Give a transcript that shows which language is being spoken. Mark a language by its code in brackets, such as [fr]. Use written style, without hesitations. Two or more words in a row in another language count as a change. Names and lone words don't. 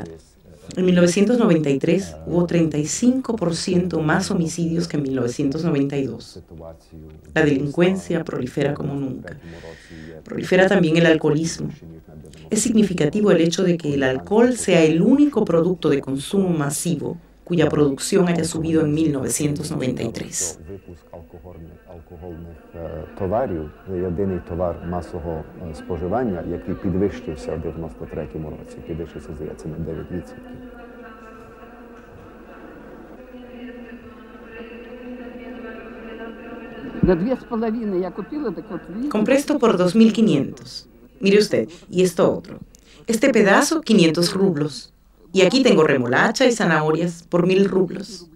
[es] En 1993 hubo 35% más homicidios que en 1992. La delincuencia prolifera como nunca. Prolifera también el alcoholismo. Es significativo el hecho de que el alcohol sea el único producto de consumo masivo cuya producción haya subido en 1993. [uk] Товарів, єдиний товар масового споживання, який підвищився в 93-му році, підвищився, здається, на 9%. [es] Compré esto por 2.500. Mire usted, y esto otro. Este pedazo, 500 rublos. Y aquí tengo remolacha y zanahorias por 1.000 rublos.